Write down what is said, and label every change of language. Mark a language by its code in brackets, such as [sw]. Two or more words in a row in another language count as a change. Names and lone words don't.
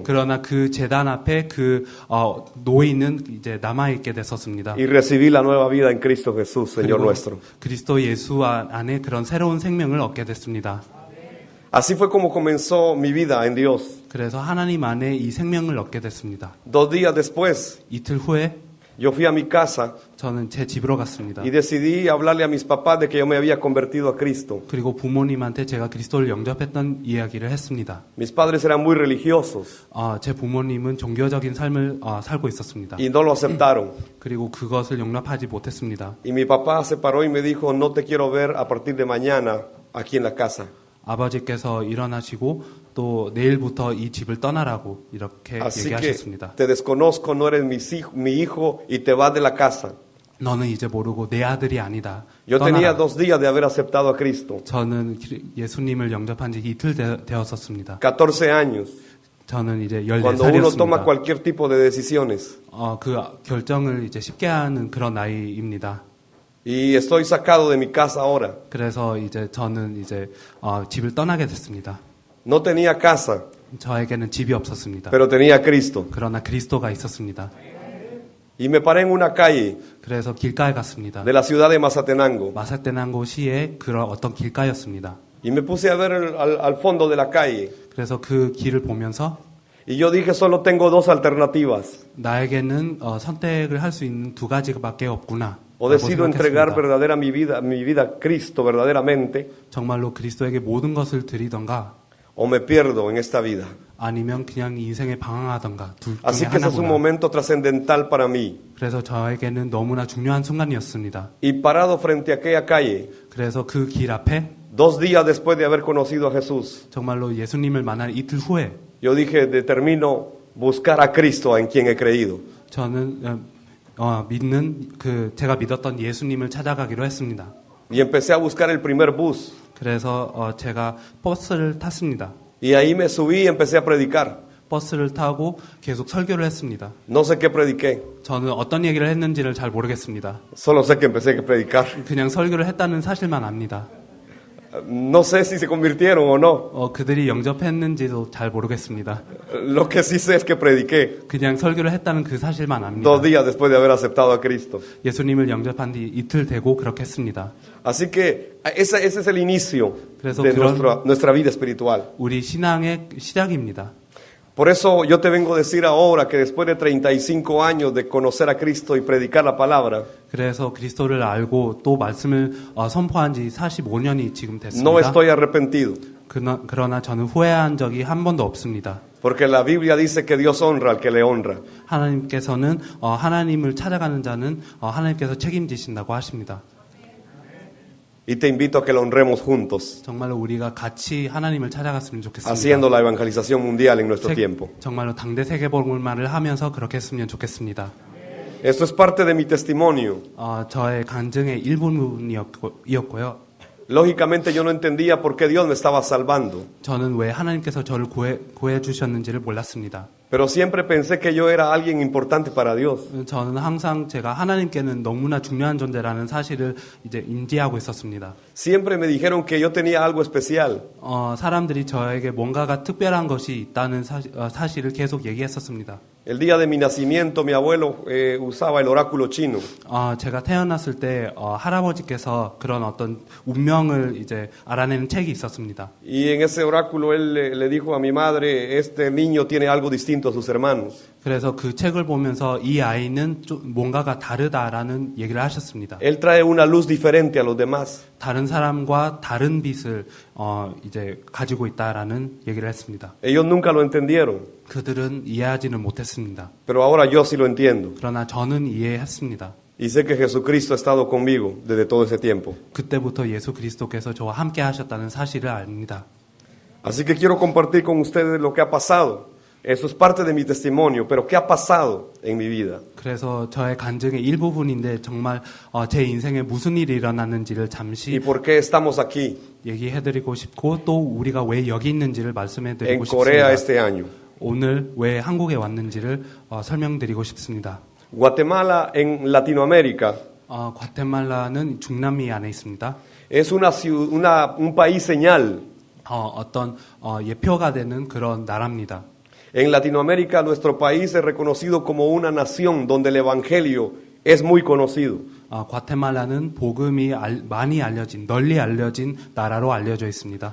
[ko] 그러나 그 제단 앞에 노인은 이제 남아 있게 됐었습니다. [es] Y recibí la nueva vida en Cristo Jesús, Señor nuestro. [ko] 그리스도 예수 안에 그런 새로운 생명을 얻게 됐습니다. [es] Así fue como comenzó mi vida en Dios. [ko] 그래서 하나님 안에 이 생명을 얻게 됐습니다. [es] 2 días después, [ko] 이틀 후에 [es] yo fui a mi casa [ko] 저는 제 집으로 갔습니다. [es] y decidí hablarle a mis papás de que yo me había convertido a Cristo. [ko] 그리고 부모님한테 제가 그리스도를 영접했던 이야기를 했습니다. [es] Mis padres eran muy religiosos [ko] 제 부모님은 종교적인 삶을 살고 있었습니다. [es] y no lo aceptaron. [ko] 그리고 그것을 용납하지 못했습니다. [es] Y mi papá se paró y me dijo, no te quiero ver a partir de mañana aquí en la casa. [ko] 아버지께서 일어나시고 또 내일부터 이 집을 떠나라고 이렇게 [es] Así que [ko] 얘기하셨습니다. [es] te desconozco, no eres mi hijo y te vas de la casa. [ko] 너는 이제 모르고 내 아들이 아니다. [es] Yo tenía [ko] 떠나라. [es] 2 días de haber aceptado a Cristo. [ko] 저는 예수님을 영접한 지 이틀 되었었습니다. [es] 14 años. [ko] 저는 이제 [es] Cuando uno toma [ko] 14살이었습니다. [es] cualquier tipo de decisiones. [ko] 그 결정을 이제 쉽게 하는 그런 나이입니다. [es] Y estoy sacado de mi casa ahora. [ko] 그래서 이제 저는 이제 집을 떠나게 됐습니다. [es] No tenía casa, [ko] 저에게는 집이 없었습니다. [es] pero tenía Cristo. [ko] 그러나 그리스도가 있었습니다. [es] Y me paré en una calle [ko] 그래서 길가에 갔습니다. [es] de la ciudad de Mazatenango. [ko] 마사테난고 시의 그런 어떤 길가였습니다. [es] Y me puse a ver al fondo de la calle. [ko] 그래서 그 길을 보면서 [es] Y yo dije, solo tengo 2 alternativas. [ko] 나에게는 선택을 할 수 있는 2가지밖에 없구나. [es] O decido entregar mi vida a Cristo verdaderamente, [ko] 정말로 그리스도에게 모든 것을 드리던가 [es] o me pierdo en esta vida. [ko] 아니면 그냥 인생에 방황하던가 둘 중에 [es] Así que ese es un [ko] 하나구나. [es] momento trascendental para mí. [ko] 그래서 저에게는 너무나 중요한 순간이었습니다. [es] Y parado frente a aquella calle, [ko] 그래서 그 길 앞에 [es] 2 días después de haber conocido a Jesús, [ko] 정말로 예수님을 만난 이틀 후에 [es] yo dije, determino buscar a Cristo en quien he creído. [ko] 저는 제가 믿었던 예수님을 찾아가기로 했습니다. [es] Y empecé a buscar el primer bus. [ko] 그래서 제가 버스를 탔습니다. [es] Y ahí me subí y empecé a predicar. [ko] 버스를 타고 계속 설교를 했습니다. [es] No sé qué prediqué, [ko] 저는 어떤 얘기를 했는지를 잘 모르겠습니다. [es] solo sé que empecé a predicar. [ko] 그냥 설교를 했다는 사실만 압니다. [es] No sé si se convirtieron o no. [ko] 그들이 영접했는지도 잘 모르겠습니다. [es] Lo que sí sé es que prediqué [ko] 그냥 설교를 했다는 그 사실만 압니다. [es] 2 días después de haber aceptado a Cristo. [ko] 예수님을 영접한 뒤 이틀 되고 그렇게 했습니다. [es] Así que ese es el inicio [ko] 그래서 [es] de [ko] 그런- [es] nuestra vida espiritual. [ko] 우리 신앙의 시작입니다. [es] Por eso yo te vengo a decir ahora que después de 35 años de conocer a Cristo y predicar la palabra, [ko] 그래서 그리스도를 알고 또 말씀을 선포한 지 45년이 지금 됐습니다. [es] no estoy arrepentido. [ko] 그러나 저는 후회한 적이 한 번도 없습니다. [es] Porque la Biblia dice que Dios honra al que le honra. [ko] 하나님께서는 하나님을 찾아가는 자는 하나님께서 책임지신다고 하십니다. [es] Y te invito a que lo honremos juntos, [ko] 정말로 우리가 같이 하나님을 찾아갔으면 좋겠습니다. [es] haciendo la evangelización mundial en nuestro tiempo. [ko] 정말로 당대 세계복음화를 하면서 그렇게 했으면 좋겠습니다. [es] Esto es parte de mi testimonio. [ko] 저의 간증의 일부분이었고요. [es] Lógicamente yo no entendía por qué Dios me estaba salvando, [ko] 저는 왜 하나님께서 저를 구해 주셨는지를 몰랐습니다. [es] pero siempre pensé que yo era alguien importante para Dios. [ko] 저는 항상 제가 하나님께는 너무나 중요한 존재라는 사실을 이제 인지하고 있었습니다. [es] Siempre me dijeron que yo tenía algo especial. [ko] 사람들이 저에게 뭔가가 특별한 것이 있다는 사실을 계속 얘기했었습니다. [es] El día de mi nacimiento mi abuelo usaba el oráculo chino. [ko] 제가 태어났을 때 할아버지께서 그런 어떤 운명을 이제 알아내는 책이 있었습니다. [es] Y en ese oráculo él le dijo a mi madre, este niño tiene algo distinto a sus hermanos. [ko] 그래서 그 책을 보면서 이 아이는 좀 뭔가가 다르다라는 얘기를 하셨습니다. [es] Él trae una luz diferente a los demás. [ko] 다른 사람과 다른 빛을 이제 가지고 있다라는 얘기를 했습니다. [es] Ellos nunca lo entendieron, [ko] 그들은 이해하지는 못했습니다. [es] pero ahora yo sí lo entiendo. [ko] 그러나 저는 이해했습니다. [es] Y sé que Jesucristo ha estado conmigo desde todo ese tiempo. [ko] 그때부터 예수 그리스도께서 저와 함께 하셨다는 사실을 압니다. [es] Así que quiero compartir con ustedes lo que ha pasado. Eso es parte de mi testimonio, pero ¿qué ha pasado en mi vida? [ko] 그래서 저의 간증의 일부분인데 정말 제 인생에 무슨 일이 일어났는지를 잠시 [es] ¿Y por qué estamos aquí [ko] 얘기해드리고 싶고 또 우리가 왜 여기 있는지를 [es] en [ko] 말씀해드리고 [es] Corea [ko] 싶습니다. [es] este año? [ko] 오늘 왜 한국에 왔는지를 설명드리고 싶습니다. [es] Guatemala en Latinoamérica [ko] 과테말라는 중남미 안에 있습니다. [es] es un país señal. [ko] 어떤 예표가 되는 그런 나라입니다. [es] En Latinoamérica nuestro país es reconocido como una nación donde el evangelio es muy conocido. [ko] 과테말라는 복음이 많이 알려진, 널리 알려진 나라로 알려져 있습니다.